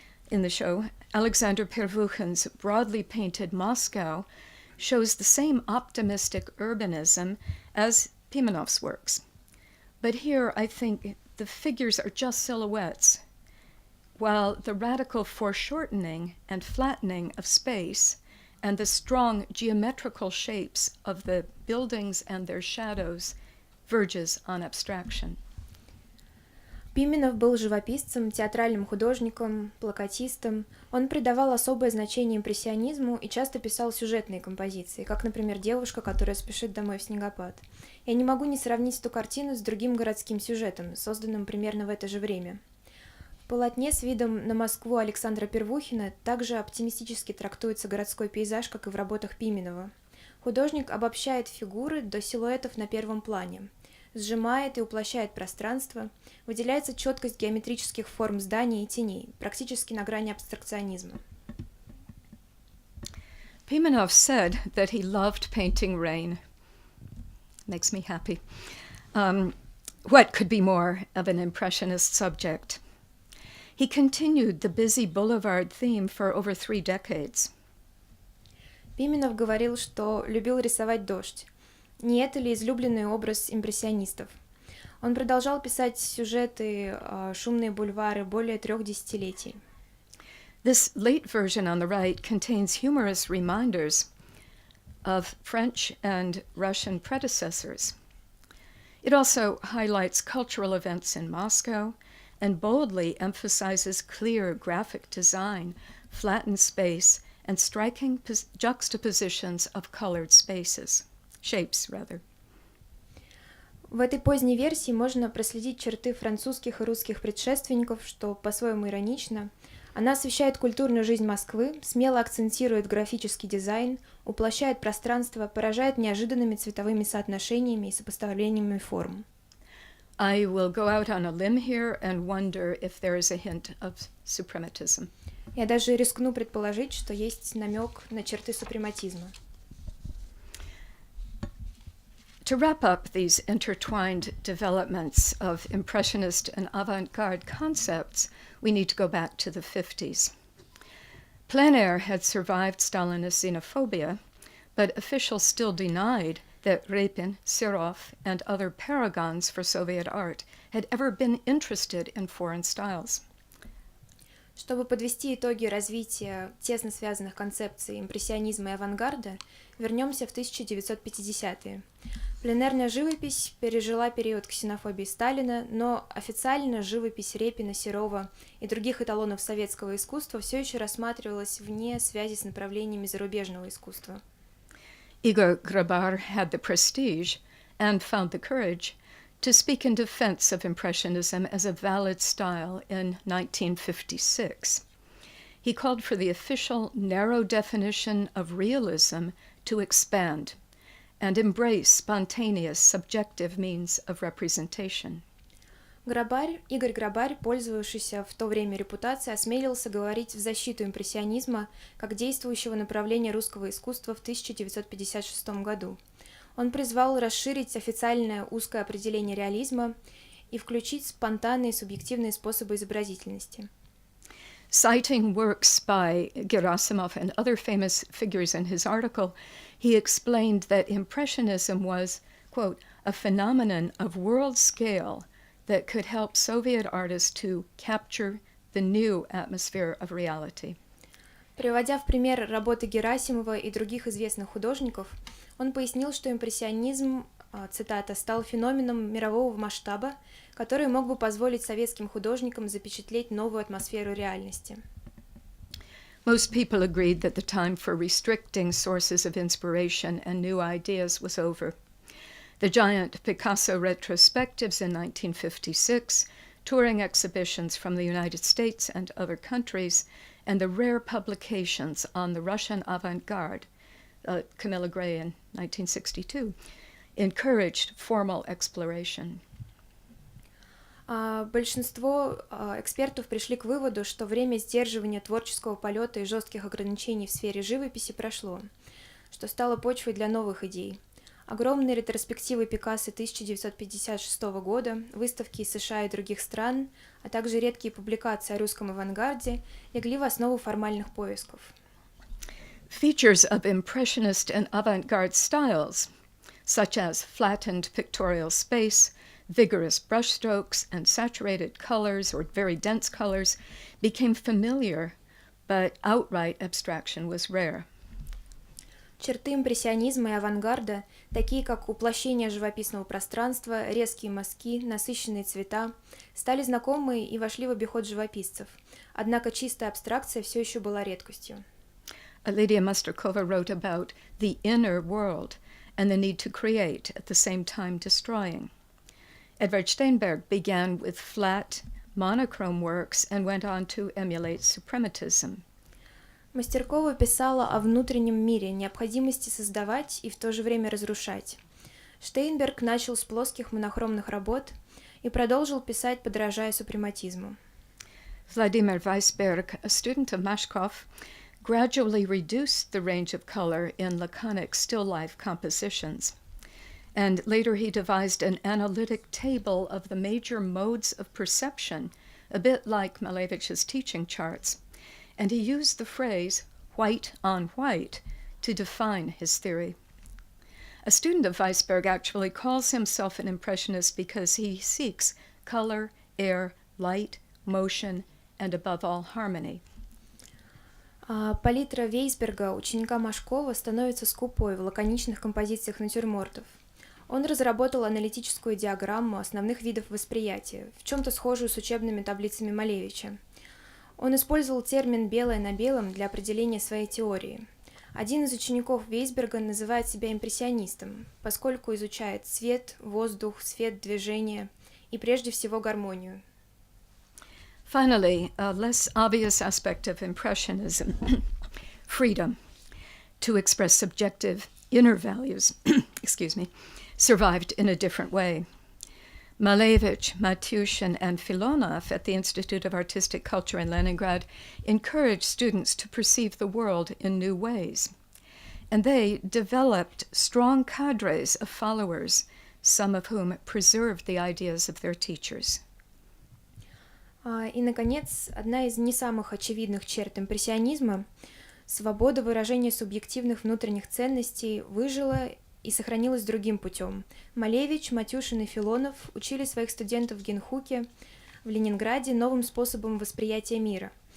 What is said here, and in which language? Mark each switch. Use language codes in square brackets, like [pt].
[en] In the show, Alexander Pervukhin's broadly painted Moscow shows the same optimistic urbanism as Pimenov's works. But here, I think the figures are just silhouettes. while the radical foreshortening and flattening of space and the strong geometrical shapes of the buildings and their shadows verges on abstraction. [ru] Пименов был живописцем, театральным художником, плакатистом. Он придавал особое значение импрессионизму и часто писал сюжетные композиции, как, например, «Девушка, которая спешит домой в снегопад». Я не могу не сравнить эту картину с другим городским сюжетом, созданным примерно в это же время. В полотне с видом на Москву Александра Первухина также оптимистически трактуется городской пейзаж, как и в работах Пименова. Художник обобщает фигуры до силуэтов на первом плане, сжимает и уплощает пространство, выделяется четкость геометрических форм зданий и теней, практически на грани абстракционизма. [en] Pimenov said that he loved painting rain. Makes me happy. What could be more of an impressionist subject? He continued the busy boulevard theme for over 3 decades. [ru] Пименов говорил, что любил рисовать дождь. Не это ли излюбленный образ импрессионистов? Он продолжал писать сюжеты «Шумные бульвары» более 3 десятилетий. [en] This late version on the right contains humorous reminders of French and Russian predecessors. It also highlights cultural events in Moscow and boldly emphasizes clear graphic design, flattened space, and striking juxtapositions of colored shapes. [ru] В этой поздней версии можно проследить черты французских и русских предшественников, что по-своему иронично. Она освещает культурную жизнь Москвы, смело акцентирует графический дизайн, уплощает пространство, поражает неожиданными цветовыми соотношениями и сопоставлениями форм. [en] I will go out on a limb here and wonder if there is a hint of suprematism. [ru] Я даже рискну предположить, что есть намек на черты супрематизма. [en] To wrap up these intertwined developments of impressionist and avant-garde concepts, we need to go back to the 50s. Plein air had survived Stalinist xenophobia, but officials still denied that Repin, Serov, and other paragons for Soviet art had ever been interested in foreign styles. [ru] Чтобы подвести итоги развития тесно связанных концепций импрессионизма и авангарда, вернемся в 1950-е. Пленэрная живопись пережила период ксенофобии Сталина, но официально живопись Репина, Серова и других эталонов советского искусства все еще рассматривалась вне связи с направлениями зарубежного искусства. [en] Igor Grabar had the prestige and found the courage to speak in defense of Impressionism as a valid style in 1956. He called for the official narrow definition of realism to expand and embrace spontaneous, subjective means of representation. [ru] Игорь Грабарь, пользовавшийся в то время репутацией, осмелился говорить в защиту импрессионизма как действующего направления русского искусства в 1956 году. Он призвал расширить официальное узкое определение реализма и включить спонтанные субъективные способы изобразительности. [en] Citing works by Gerasimov and other famous figures in his article, he explained that Impressionism was, quote, a phenomenon of world scale that could help Soviet artists to capture the new atmosphere of reality. [ru] Приводя в пример работы Герасимова и других известных художников, он пояснил, что импрессионизм, цитата, стал феноменом мирового масштаба, который мог бы позволить советским художникам запечатлеть новую атмосферу реальности. [en] Most people agreed that the time for restricting sources of inspiration and new ideas was over. The giant Picasso retrospectives in 1956, touring exhibitions from the United States and other countries, and the rare publications on the Russian avant-garde, Camilla Gray in 1962, encouraged formal exploration. [ru] Большинство экспертов пришли к выводу, что время сдерживания творческого полета и жестких ограничений в сфере живописи прошло, что стало почвой для новых идей. Огромные ретроспективы Пикассо 1956 года, выставки из США и других стран, а также редкие публикации о русском авангарде легли в основу формальных поисков. [en] Features of impressionist and avant-garde styles, such as flattened pictorial space, Vigorous brushstrokes and saturated colors or very dense colors became familiar, but outright abstraction was rare. [ru] Черты импрессионизма и авангарда, такие как уплощение живописного пространства, резкие мазки, насыщенные цвета, стали знакомы и вошли в обиход живописцев. Однако чистая абстракция все еще была редкостью. [en] Lydia Masterkova wrote about the inner world and the need to create, at the same time destroying. Edvard Steinberg began with flat, monochrome works and went on to emulate suprematism. [ru] Мастеркова писала о внутреннем мире, необходимости создавать и в то же время разрушать. Штейнберг начал с плоских монохромных работ и продолжил писать, подражая супрематизму. [en] Vladimir Weisberg, a student of Mashkov, gradually reduced the range of color in laconic still life compositions. And later he devised an analytic table of the major modes of perception, a bit like Malevich's teaching charts. And he used the phrase white on white to define his theory. A student of Weisberg actually calls himself an impressionist because he seeks color, air, light, motion, and above all harmony. [ru] Палитра Вейсберга, ученика Машкова, становится скупой в лаконичных композициях натюрмортов. Он разработал аналитическую диаграмму основных видов восприятия, в чем-то схожую с учебными таблицами Малевича. Он использовал термин «белое на белом» для определения своей теории. Один из учеников Вейсберга называет себя импрессионистом, поскольку изучает цвет, воздух, свет, движение и прежде всего гармонию. [en] Finally, a less obvious aspect of Impressionism, freedom to express subjective inner values, survived in a different way. Malevich, Matyushin, and Filonov at the Institute of Artistic Culture in Leningrad encouraged students to perceive the world in new ways. And they developed strong cadres of followers, some of whom preserved the ideas of their teachers. [ru] И, наконец, одна из не самых очевидных черт импрессионизма — свобода выражения субъективных внутренних ценностей выжила и сохранилась другим путем. Малевич, Матюшин и Филонов учили своих студентов в Генхуке, в Ленинграде, новым способом восприятия мира.